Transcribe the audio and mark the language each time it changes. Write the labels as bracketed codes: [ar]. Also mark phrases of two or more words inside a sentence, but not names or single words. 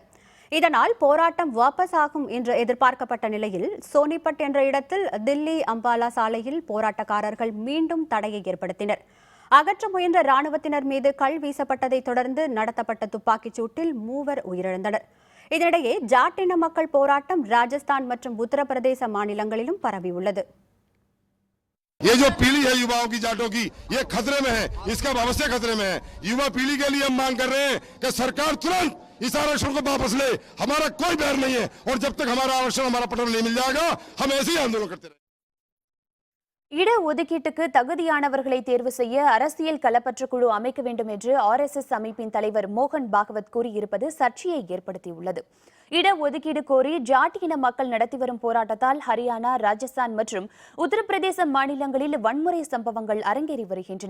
[ta] இதனால் போராட்டம் வாபஸ் ஆகும் என்று எதிர்பார்க்கப்பட்ட நிலையில் சோனிபட் என்ற இடத்தில் தில்லி அம்பாலா சாலையில் போராட்டக்காரர்கள் மீண்டும் தடையை ஏற்படுத்தினர். அகற்ற முயன்ற ராணுவத்தினர் மீது கல் வீசப்பட்டதை தொடர்ந்து நடத்தப்பட்ட துப்பாக்கிச் சூட்டில் 3 உயிரிழந்தனர். இதனிடையே ஜாட் இன மக்கள் போராட்டம் ராஜஸ்தான் மற்றும் உத்தரப்பிரதேச மாநிலங்களிலும் பரவியுள்ளது. [hi] ये जो पीढ़ी है युवाओं की, जाटों की, ये खतरे में है. इसका भविष्य खतरे में है. युवा पीढ़ी के लिए हम मांग कर रहे हैं कि सरकार तुरंत इस आरक्षण को वापस ले. हमारा कोई बैर नहीं है और जब तक हमारा आरक्षण, हमारा पट्टा नहीं मिल जाएगा, हम ऐसे ही आंदोलन करते रहेंगे. [ta] இடஒதுக்கீட்டுக்கு தகுதியானவர்களை தேர்வு செய்ய அரசியல் களப்பற்ற குழு அமைக்க வேண்டும் என்று RSS அமைப்பின் தலைவர் மோகன் பாகவத் கூறியிருப்பது சர்ச்சையை ஏற்படுத்தியுள்ளது. இடஒதுக்கீடு கோரி ஜாட் இன மக்கள் நடத்தி வரும் போராட்டத்தால் ஹரியானா, ராஜஸ்தான் மற்றும் உத்தரப்பிரதேச மாநிலங்களில் வன்முறை சம்பவங்கள் அரங்கேறி வருகின்றன.